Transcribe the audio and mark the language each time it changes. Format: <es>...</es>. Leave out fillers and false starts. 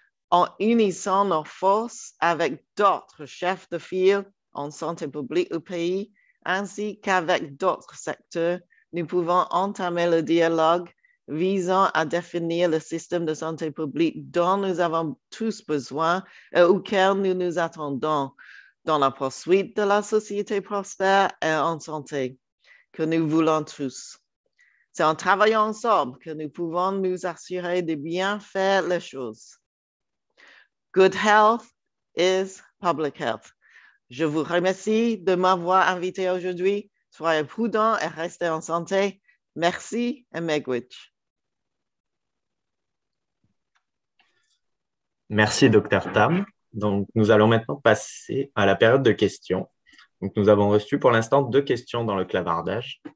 <fr>En unissant nos forces avec d'autres chefs de file en santé publique au pays, ainsi qu'avec d'autres secteurs, nous pouvons entamer le dialogue visant à définir le système de santé publique dont nous avons tous besoin et auquel nous nous attendons dans la poursuite de la société prospère et en santé que nous voulons tous. C'est en travaillant ensemble que nous pouvons nous assurer de bien faire les choses.</fr> <en>Good health is public health.</en> <fr>Je vous remercie de m'avoir invité aujourd'hui. Soyez prudents et restez en santé. Merci et miigwech. Merci, Dr Tam. Donc, nous allons maintenant passer à la période de questions. Donc, nous avons reçu pour l'instant 2 questions dans le clavardage.</fr>